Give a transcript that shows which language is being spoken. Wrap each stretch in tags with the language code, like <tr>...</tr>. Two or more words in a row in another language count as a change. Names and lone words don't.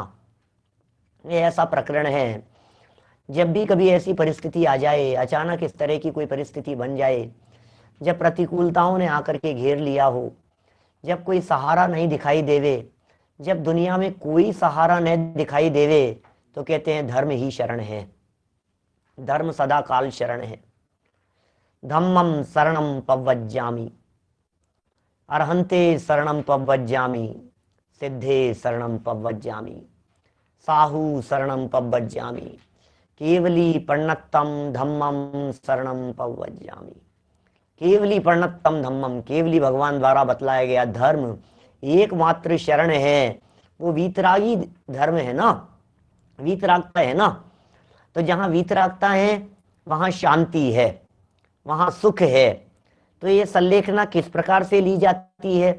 <hi>ये ऐसा प्रकरण है, जब भी कभी ऐसी परिस्थिति आ जाए, अचानक इस तरह की कोई परिस्थिति बन जाए, जब प्रतिकूलताओं ने आकर के घेर लिया हो, जब कोई सहारा नहीं दिखाई देवे, जब दुनिया में कोई सहारा नहीं दिखाई देवे, तो कहते हैं धर्म ही शरण है, धर्म सदा काल शरण है।</hi> <pra>धम्मम शरणम पव्वज्जामि, अर्हन्ते शरणम पव्वज्जामि, सिद्धे शरणम पव्वज्जामि, साहु शरणम पव्वज्जामि, केवली पर्णत्तम धम्मम शरणम पव्वज्जामि। केवली पर्णत्तम धम्मम,</pra> <hi>केवली भगवान द्वारा बतलाया गया धर्म एकमात्र शरण है। वो वीतरागी धर्म है ना, वीतरागता है ना, तो जहां वीतरागता है वहां शांति है, वहां सुख है। तो ये संलेखना किस प्रकार से ली जाती है?</hi>